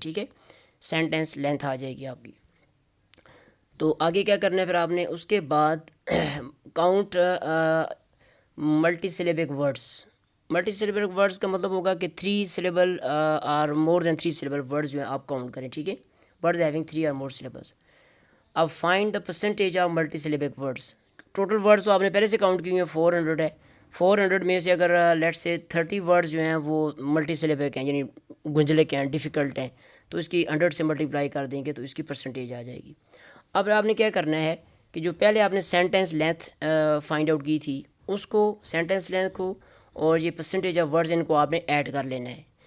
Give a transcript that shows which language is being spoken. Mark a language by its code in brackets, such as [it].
[ur] ٹھیک ہے, sentence length آ جائے گی آپ کی. تو آگے کیا کرنا ہے پھر آپ نے, اس کے بعد [en] Count multisyllabic words. [ur] Multi سلیبک words کا مطلب ہوگا کہ 3 سلیبل اور مور دین 3 سلیبل ورڈز جو ہیں آپ کاؤنٹ کریں. ٹھیک ہے, [en] Words having 3 اور more syllables. [ur] اب [en] Find the percentage of multisyllabic words. [ur] Total words تو آپ نے پہلے سے کاؤنٹ کی ہوئی ہیں, 400 ہے. 400 میں سے اگر لیٹ سے 30 ورڈز جو ہیں وہ ملٹی سلیبک ہیں, یعنی گنجلک ہیں, ڈیفیکلٹ ہیں, تو اس کی 100 سے ملٹیپلائی کر دیں گے تو اس کی پرسنٹیج آ جائے گی. اب آپ نے کیا کرنا ہے کہ جو پہلے آپ نے سینٹینس لینتھ فائنڈ آؤٹ کی تھی, اس کو سینٹینس لینتھ کو اور یہ پرسنٹیج آف ورڈز ان کو آپ نے ایڈ کر لینا ہے.